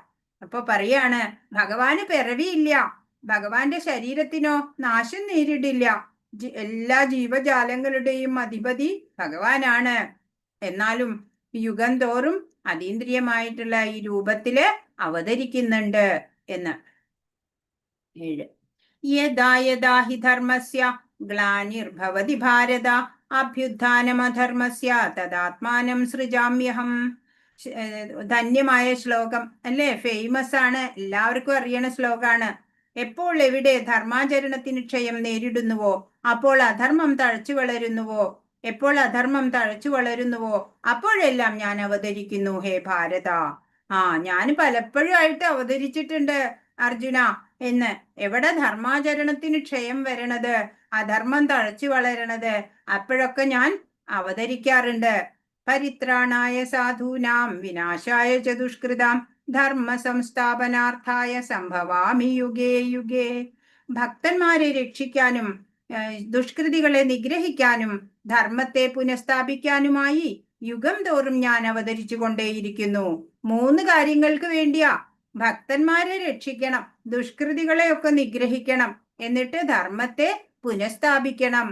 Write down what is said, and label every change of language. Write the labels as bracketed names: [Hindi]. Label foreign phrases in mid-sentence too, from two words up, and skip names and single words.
[Malayalam] അപ്പൊ പറയാണ്, ഭഗവാന് പിറവിയില്ല, ഭഗവാന്റെ ശരീരത്തിനോ നാശം നേരിടില്ല, എല്ലാ ജീവജാലങ്ങളുടെയും അധിപതി ഭഗവാനാണ്. എന്നാലും യുഗം തോറും അതീന്ദ്രിയമായിട്ടുള്ള ഈ രൂപത്തില് അവതരിക്കുന്നുണ്ട് എന്ന്. 7. [Sanskrit] യഥാ യഥാ ഹി ധർമ്മസ്യ ഗ്ലാനിർഭവതി ഭാരത അഭ്യുത്ഥാനമധർമ്മസ്യ തദാത്മാനം സൃജാമ്യഹം. [Malayalam] ധന്യമായ ശ്ലോകം അല്ലേ? ഫേമസ് ആണ്, എല്ലാവർക്കും അറിയണ ശ്ലോകാണ്. എപ്പോൾ എവിടെ ധർമാചരണത്തിന് ക്ഷയം നേരിടുന്നുവോ അപ്പോൾ അധർമ്മം തഴച്ചു വളരുന്നുവോ, എപ്പോൾ അധർമ്മം തഴച്ചു വളരുന്നുവോ അപ്പോഴെല്ലാം ഞാൻ അവതരിക്കുന്നു ഹേ ഭാരത. ഞാൻ പലപ്പോഴായിട്ട് അവതരിച്ചിട്ടുണ്ട് അർജുന എന്ന്. എവിടെ ധർമാചരണത്തിന് ക്ഷയം വരണത്, അധർമ്മം തഴച്ചു വളരണത്, അപ്പോഴൊക്കെ ഞാൻ അവതരിക്കാറുണ്ട്. [Sanskrit] പരിത്രാണായ സാധൂനാം വിനാശായ ച ദുഷ്കൃതാം ധർമ്മ സംസ്ഥാപനാർത്ഥായ സംഭവാമി യുഗേ യുഗേ. [Malayalam] ഭക്തന്മാരെ രക്ഷിക്കാനും ദുഷ്കൃതികളെ നിഗ്രഹിക്കാനും ധർമ്മത്തെ പുനഃസ്ഥാപിക്കാനുമായി യുഗം തോറും ഞാൻ അവതരിച്ചു കൊണ്ടേയിരിക്കുന്നു. 3 കാര്യങ്ങൾക്ക് വേണ്ടിയാ. ഭക്തന്മാരെ രക്ഷിക്കണം, ദുഷ്കൃതികളെയൊക്കെ നിഗ്രഹിക്കണം, എന്നിട്ട് ധർമ്മത്തെ പുനഃസ്ഥാപിക്കണം.